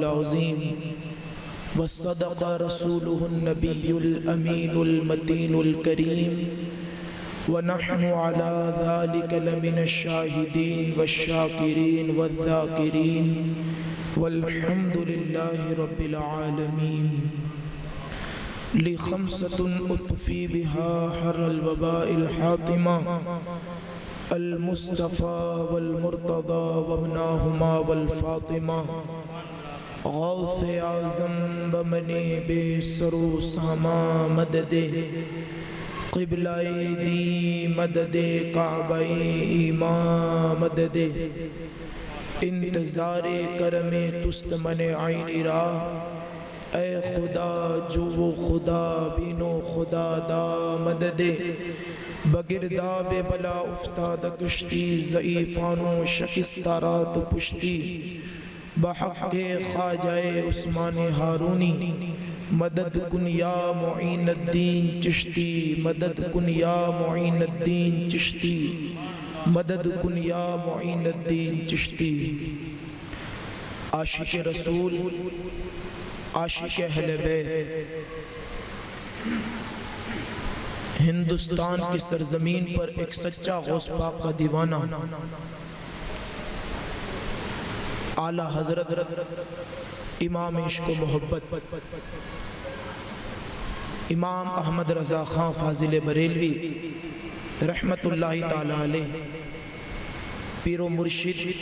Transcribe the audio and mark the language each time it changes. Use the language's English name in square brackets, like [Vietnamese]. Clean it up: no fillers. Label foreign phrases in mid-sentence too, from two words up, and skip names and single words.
[Arabic] عظيم وصدق رسوله النبي الأمين المتين الكريم ونحن على ذلك لمن الشاهدين والشاكرين والذاكرين والحمد لله رب العالمين. لي خمسة أطفي بها حر الوباء الحاطمة, المصطفى والمرتضى وابناهما والفاطمة, [Persian] غوث اعظم بمن بی سر و سامان مددی قبله دین مددی کعبه ایمان مددی انتظار کرم توست مرا آئینی راه ای خدا جو و خدا بین و خدا دان مددی بگرداب بلا افتاد کشتی ضعیفان شکسته راه پشتی بحق خواجه عثمان هارونی, مدد کن یا معین الدین چشتی مدد کن یا معین الدین چشتی مدد کن یا معین الدین چشتی. [Urdu] عاشق رسول عاشق اہل بیت ہندوستان کی سرزمین پر ایک سچا غوث پاک کا دیوانہ اعلیٰ حضرت امام عشق محبت امام احمد رضا خاں فاضل بریلوی رحمۃ اللہ تعالیٰ علیہ پیر و مرشد